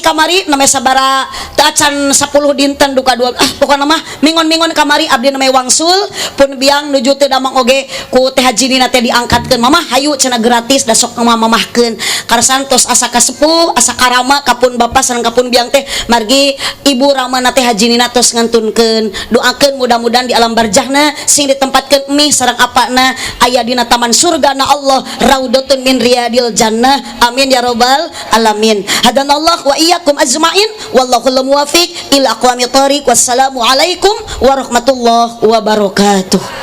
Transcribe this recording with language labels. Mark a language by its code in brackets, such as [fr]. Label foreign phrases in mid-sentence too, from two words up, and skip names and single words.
[su] kamari namanya sabara teu acan 10 dinten duka dua pokona mah mingon-mingon kamari abdi namanya wangsul pun biang nuju teu damang oge ku Teh Haji Nina teh diangkatkeun mamah hayu cenah gratis da sok mamahkeun karasantos asa kasepuh asa karama kapun bapa sareng kapun biang teh margi ibu ramana Teh Haji Nina tos ngantunkeun doakeun mudah-mudahan di alam barzahna sing ditempatkeun mih sareng apana aya dina taman surgana Allah [ar] روضة من رياض الجنة آمين يا رب العالمين. هدانا الله وإياكم أجمعين والله الموفق إلى أقوم الطريق. والسلام عليكم ورحمة الله وبركاته.